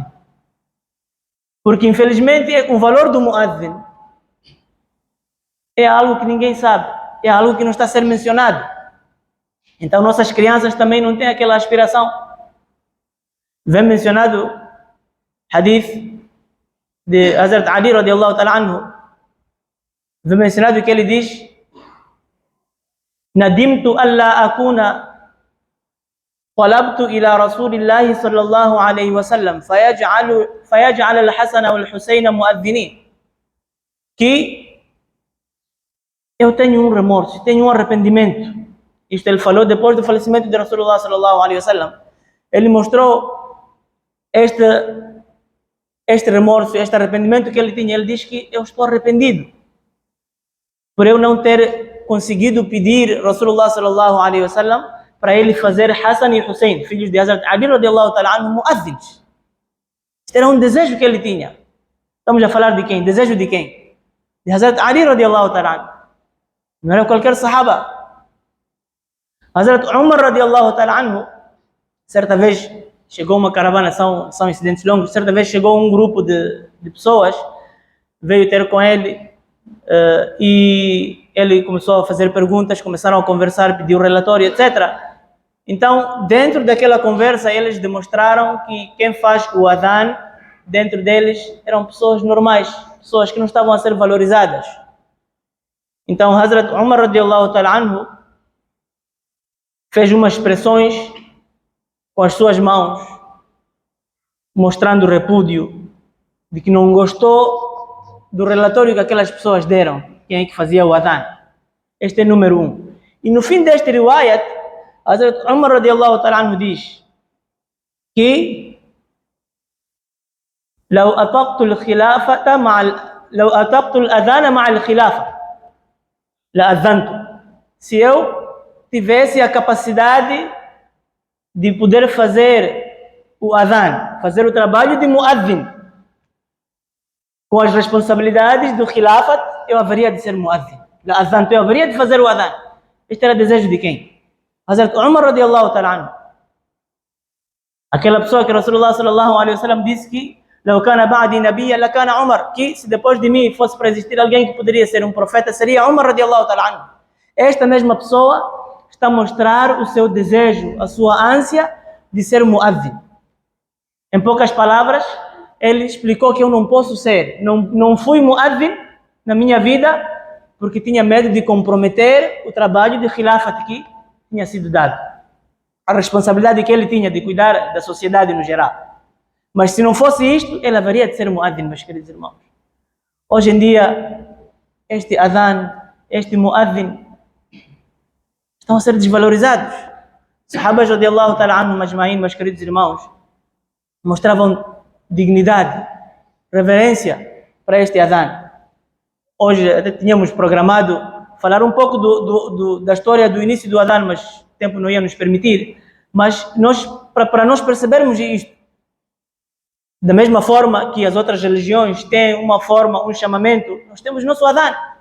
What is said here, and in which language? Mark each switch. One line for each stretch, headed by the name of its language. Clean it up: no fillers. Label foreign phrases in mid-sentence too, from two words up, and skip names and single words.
Portuguese: Porque, infelizmente, o valor do muadhin é algo que ninguém sabe, é algo que não está a ser mencionado. Então, nossas crianças também não têm aquela aspiração. Vem mencionado hadith de Hazrat Ali
Arabic: رضي الله تعالى عنه.
Portuguese: Vem mencionado que ele diz:
Arabic: ندمت ألا أكون طلبت إلى رسول الله صلى الله عليه وسلم فيجعل الحسن والحسين مؤذنين.
Portuguese: Que eu tenho um remorso, tenho um arrependimento. Isto ele falou depois do falecimento de Rasulullah
Arabic: صلى الله عليه وسلم.
Portuguese: Ele mostrou este remorso, este arrependimento que ele tinha. Ele diz que eu estou arrependido por eu não ter conseguido pedir Rasulullah
Arabic: صلى الله عليه وسلم
Portuguese: para ele fazer Hassan e Hussein, filhos de Hazrat Ali
Arabic: رضي الله تعالى عنه,
Portuguese: muadhins. Este era um desejo que ele tinha. Estamos a falar de quem? Desejo de quem? De Hazrat Ali
Arabic: رضي الله تعالى عنه.
Portuguese: Não era qualquer sahaba. Hazrat Umar
Arabic: رضي الله تعالى عنه,
Portuguese: certa vez chegou uma caravana, são incidentes longos, certa vez chegou um grupo de pessoas, veio ter com ele, e ele começou a fazer perguntas, começaram a conversar, pediu relatório, etc. Então, dentro daquela conversa, eles demonstraram que quem faz o adhan, dentro deles, eram pessoas normais, pessoas que não estavam a ser valorizadas. Então, Hazrat Umar
Arabic: رضي الله تعالى عنه
Portuguese: fez umas expressões com as suas mãos, mostrando repúdio, de que não gostou do relatório que aquelas pessoas deram, quem é que fazia o adhan. Este é número 1. E no fim deste riwayat, Hazrat Umar
Arabic: رضي الله تعالى عنه
Portuguese: diz que
Arabic: لو أطقت الأذان مع الخلافة لأذنت.
Portuguese: Se eu tivesse a capacidade de poder fazer o adhan, fazer o trabalho de muadhin, com as responsabilidades do khilafat, eu haveria de ser muadhin. لأذنت, eu haveria de fazer o adhan. Este era o desejo de quem? Hazrat Umar
Arabic: رضي الله تعالى عنه.
Portuguese: Aquela pessoa que Rasulullah
Arabic: صلى الله عليه وسلم
Portuguese: disse que
Arabic: لو كان بعدي نبيا لكان عمر,
Portuguese: que se depois de mim fosse para existir alguém que poderia ser um profeta, seria Umar
Arabic: رضي الله تعالى عنه.
Portuguese: Esta mesma pessoa está a mostrar o seu desejo, a sua ânsia de ser muadhin. Em poucas palavras, ele explicou que eu não posso ser, não fui muadhin na minha vida porque tinha medo de comprometer o trabalho de khilafat que tinha sido dado. A responsabilidade que ele tinha de cuidar da sociedade no geral. Mas se não fosse isto, ele haveria de ser muadhin, meus queridos irmãos. Hoje em dia, este adhan, este muadhin, estão a ser desvalorizados. Sahabas
Arabic: رضي الله تعالى عنهم أجمعين,
Portuguese: meus queridos irmãos, mostravam dignidade, reverência para este adhan. Hoje até tínhamos programado falar um pouco da história do início do adhan, mas o tempo não ia nos permitir. Mas para nós percebermos isto, da mesma forma que as outras religiões têm uma forma, um chamamento, nós temos o nosso adhan.